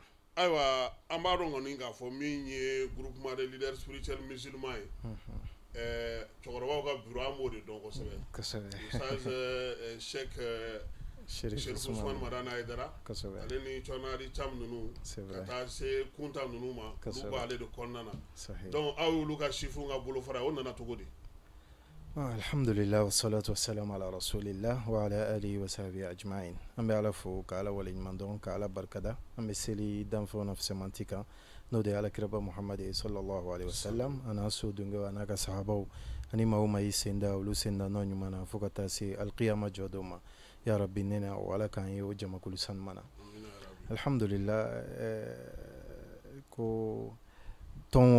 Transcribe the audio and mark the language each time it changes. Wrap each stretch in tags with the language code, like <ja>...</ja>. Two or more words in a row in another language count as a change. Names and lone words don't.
<bm>ayiwa an b'a dɔn kɔni k'a fɔ min ye</bm> <fr>groupement de leaders spirituels musulmans</fr> <bm>ye cɛkɔrɔbaw ka bureau an b'o de dɔn kosɛbɛ Ustaz Cheikh Ousmane Madani Haidara ale ni Cɔnari Cam ninnu ka taa se Kunta ninnu ma olu b'ale de kɔnɔna na donc aw y'olu ka chiffres ka bolofara o nana cogo di</bm> <ar>الحمد لله والصلاة والسلام على رسول الله وعلى آله وصحبه أجمعين</ar> <bm>an bɛ Ala fo ka Ala waleɲuman dɔn ka Ala barikada an bɛ seli danfɛnw na fisɛmanti kan n'o de ye alakiraba Muhamad</bm> <ar>صلى الله عليه وسلم</ar> <bm>a n'a so dunkew a n'a ka sahabaw ani maa o maa y'i sen da olu sen da nɔ ɲuman na fo ka taa se alqiyama jɔ dɔw ma</bm> <ar>يا رب</ar> <bm>nena o Ala k'an ye o jamakulu sanuman na alhamdulillah ko tɔn</bm>